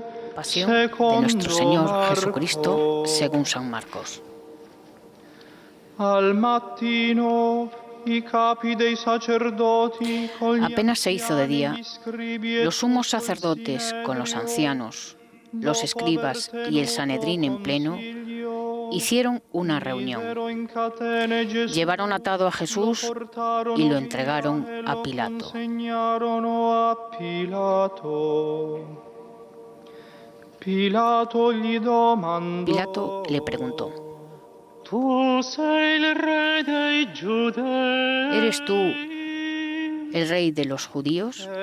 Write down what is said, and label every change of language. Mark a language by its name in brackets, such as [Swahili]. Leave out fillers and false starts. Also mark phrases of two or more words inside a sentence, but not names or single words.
[Spanish] Pasión de nuestro Señor Jesucristo según San Marcos. [Italian] Al mattino i capi dei sacerdoti con gli [Spanish] Apenas se hizo de día, [Italian] scribi e [Spanish] los sumos sacerdotes con los ancianos, los escribas y el Sanedrín en pleno hicieron una reunión. Llevaron atado a Jesús y lo entregaron a Pilato. Pilato le preguntó: ¿eres tú el rey de los judíos?